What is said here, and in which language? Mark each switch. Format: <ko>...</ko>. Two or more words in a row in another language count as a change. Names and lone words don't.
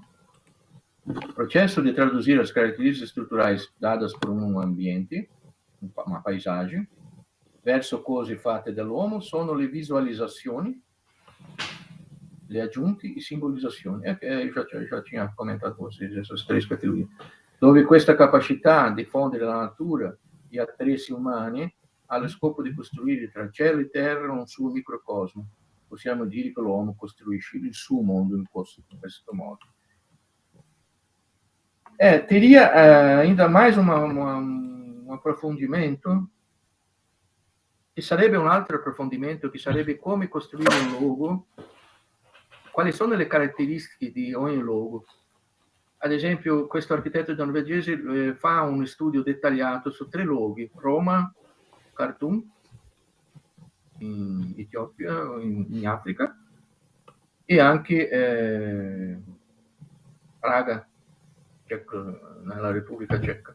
<it>Il processo di tradurre le caratteristiche strutturali date por un ambiente,</it> <pt>uma paisagem,</pt> <it>verso cose fatte dall'uomo sono le visualizzazioni, le aggiunti e simbolizzazioni.</it> <pt>Eu já tinha comentado com vocês essas três categorias.</pt> <it>Dove questa capacità di fondere la natura e attrezzi umani ha lo scopo di costruire tra cielo e terra un suo microcosmo. Possiamo dire che l'uomo costruisce il suo mondo in questo modo.</it> <pt>Teria ainda mais um</pt> <it>approfondimento, che sarebbe un altro approfondimento, che sarebbe come costruire un luogo, quali sono le caratteristiche di ogni luogo. Ad esempio, questo architetto norvegese fa un studio dettagliato su 3 luoghi: Roma, Khartoum, in Etiopia, in Africa, e anche Praga, nella Repubblica Ceca.</it>